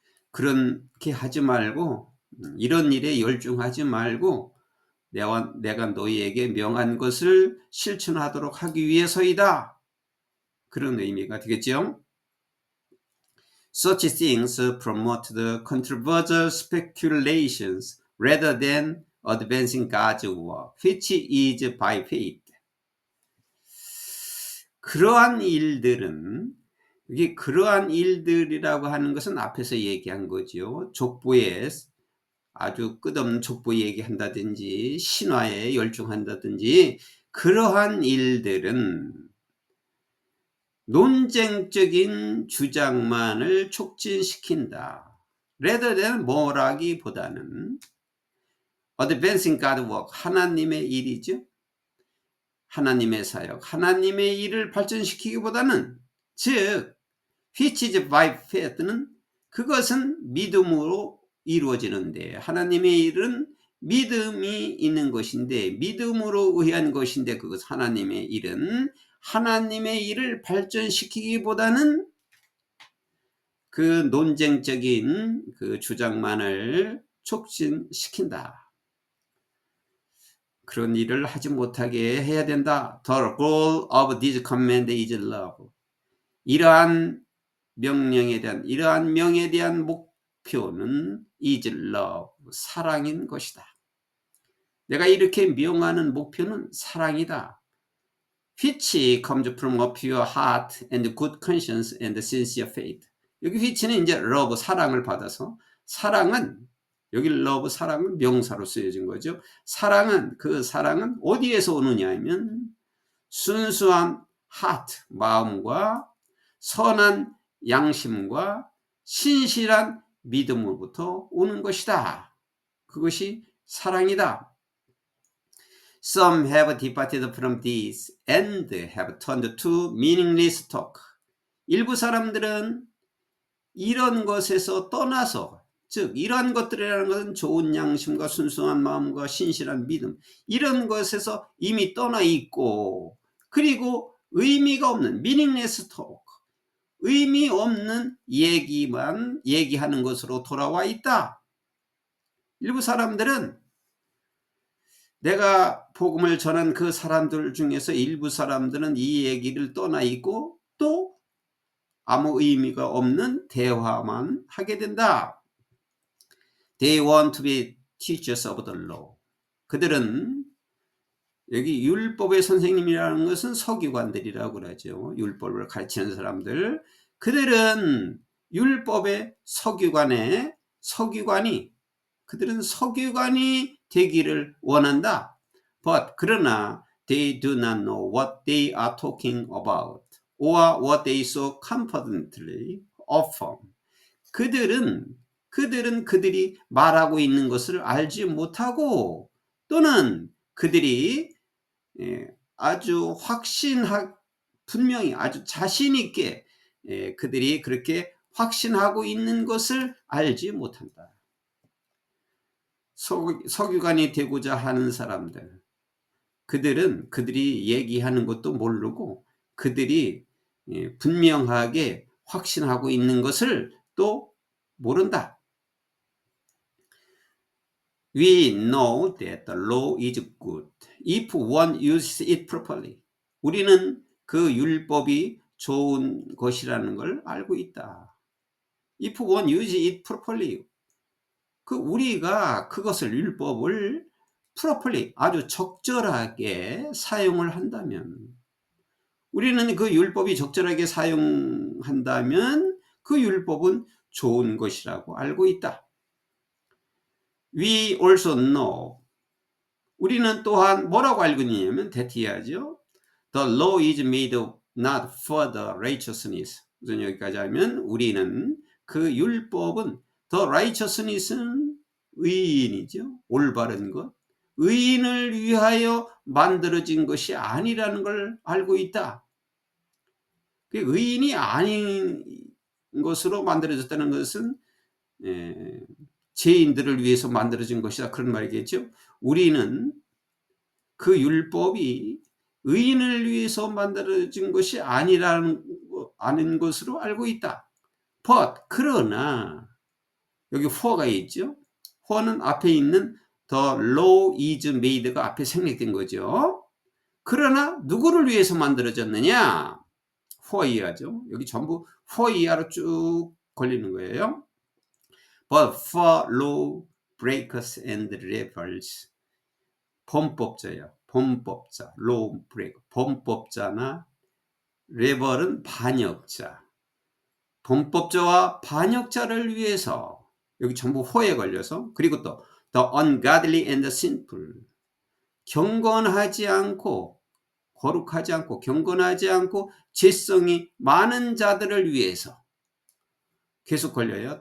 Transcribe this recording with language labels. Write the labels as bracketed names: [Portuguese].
[Korean] 그렇게 하지 말고 이런 일에 열중하지 말고 내가 너희에게 명한 것을 실천하도록 하기 위해서이다. 그런 의미가 되겠죠. [English] Such things promote the controversial speculations rather than advancing God's work, which is by faith. [Korean] 그러한 일들은, 이게 그러한 일들이라고 하는 것은 앞에서 얘기한 거죠. 족보에 아주 끝없는 족보 얘기한다든지 신화에 열중한다든지 그러한 일들은 논쟁적인 주장만을 촉진시킨다. [English] rather than [Korean] 뭐라기보다는 [English] advancing God's work, [Korean] 하나님의 일이죠. 하나님의 사역, 하나님의 일을 발전시키기보다는 즉 [English] which is by faith [Korean] 는 그것은 믿음으로 이루어지는데 하나님의 일은 믿음이 있는 것인데 믿음으로 의한 것인데 그것 하나님의 일은 하나님의 일을 발전시키기보다는 그 논쟁적인 그 주장만을 촉진시킨다. 그런 일을 하지 못하게 해야 된다. [English] The goal of this command is love. [Korean] 이러한 명령에 대한 이러한 명에 대한 목표는 [English] is love. [Korean] 사랑인 것이다. 내가 이렇게 명하는 목표는 사랑이다. [English] which comes from a pure heart and good conscience and sincere faith. [Korean] 여기 which는 이제 love, 사랑을 받아서 사랑은 여기 love, 사랑은 명사로 쓰여진 거죠. 사랑은 그 사랑은 어디에서 오느냐 하면 순수한 heart, 마음과 선한 양심과 신실한 믿음으로부터 오는 것이다. 그것이 사랑이다. [English] Some have departed from this and have turned to meaningless talk. [Korean] 일부 사람들은 이런 것에서 떠나서 즉 이러한 것들이라는 것은 좋은 양심과 순수한 마음과 신실한 믿음 이런 것에서 이미 떠나 있고 그리고 의미가 없는 [English] meaningless talk [Korean] 의미 없는 얘기만 얘기하는 것으로 돌아와 있다. 일부 사람들은 내가 복음을 전한 그 사람들 중에서 일부 사람들은 이 얘기를 떠나 있고 또 아무 의미가 없는 대화만 하게 된다. [English] They want to be teachers of the law. [Korean] 그들은 여기 율법의 선생님이라는 것은 서기관들이라고 그러죠. 율법을 가르치는 사람들. 그들은 율법의 서기관의 그들은 석유관이 되기를 원한다. [English] But [Korean] 그러나 [English] they do not know what they are talking about or what they so confidently affirm. [Korean] 그들은 그들이 말하고 있는 것을 알지 못하고 또는 그들이 아주 분명히 아주 자신 있게 그들이 그렇게 확신하고 있는 것을 알지 못한다. 석유관이 되고자 하는 사람들, 그들이 얘기하는 것도 모르고 그들이 분명하게 확신하고 있는 것을 또 모른다. [English] We know that the law is good if one uses it properly. [Korean] 우리는 그 율법이 좋은 것이라는 걸 알고 있다. [English] If one uses it properly. [Korean] 우리가 그것을 율법을 properly 아주 적절하게 사용을 한다면, 우리는 그 율법이 적절하게 사용한다면 그 율법은 좋은 것이라고 알고 있다. [English] We also know. [Korean] 우리는 또한 뭐라고 알고 있냐면 that 이하죠. [English] The law is made not for the righteousness. [Korean] 우선 여기까지 하면 우리는 그 율법은 [English] the righteousness [Korean] 는 의인이죠. 올바른 것. 의인을 위하여 만들어진 것이 아니라는 걸 알고 있다. 의인이 아닌 것으로 만들어졌다는 것은 죄인들을 위해서 만들어진 것이다, 그런 말이겠죠. 우리는 그 율법이 의인을 위해서 만들어진 것이 아닌 것으로 알고 있다. But 그러나 여기 for가 있죠. for는 앞에 있는 [English] the law is made [Korean] 가 앞에 생략된 거죠. 그러나 누구를 위해서 만들어졌느냐? for 이하죠. 여기 전부 for 이하로 쭉 걸리는 거예요. [English] But for law breakers and rebels. [Korean] 범법자예요. 범법자, law breaker. 범법자나 rebel은 반역자. 범법자와 반역자를 위해서, 여기 전부 for에 걸려서, 그리고 또 [English] the ungodly and the sinful. [Korean] 경건하지 않고 거룩하지 않고 경건하지 않고 죄성이 많은 자들을 위해서 계속 걸려요.